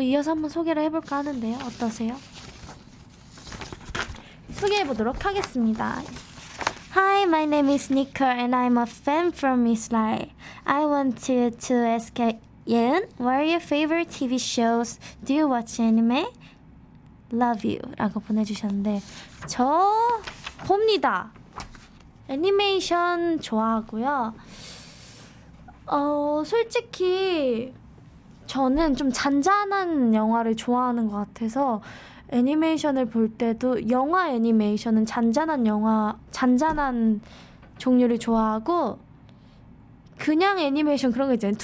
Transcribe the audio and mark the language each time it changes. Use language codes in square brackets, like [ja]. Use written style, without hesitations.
[ko] 또 이어서 한번 소개를 해볼까 하는데요. 어떠세요? 소개해보도록 하겠습니다. [en] Hi, my name is Nika and I'm a fan from Israel. I want to ask Yeun, what are your favorite TV shows? Do you watch anime? Love you [ko] 라고 보내주셨는데 저 봅니다. 애니메이션 좋아하고요. 솔직히 저는 좀 잔잔한 영화를 좋아하는 것 같아서 애니메이션을 볼 때도 영화 애니메이션은 잔잔한 종류를 좋아하고 그냥 애니메이션 그런 거 있잖아요.